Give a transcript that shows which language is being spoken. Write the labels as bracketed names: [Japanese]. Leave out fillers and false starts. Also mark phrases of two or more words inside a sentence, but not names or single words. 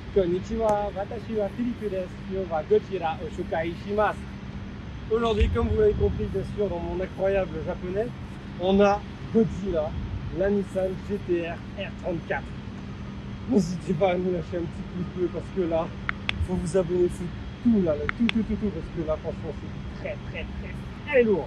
[Japanese] こんにちは、私はPhilippeです。よはゴジラをしゅかいします. [French] Aujourd'hui, comme vous l'avez compris, bien sûr, dans mon incroyable japonais, on a Godzilla, la Nissan GT-R R34. N'hésitez pas à nous lâcher un petit pouce bleu parce que là, il faut vous abonner, faut tout là, tout, parce que là, franchement, c'est très lourd.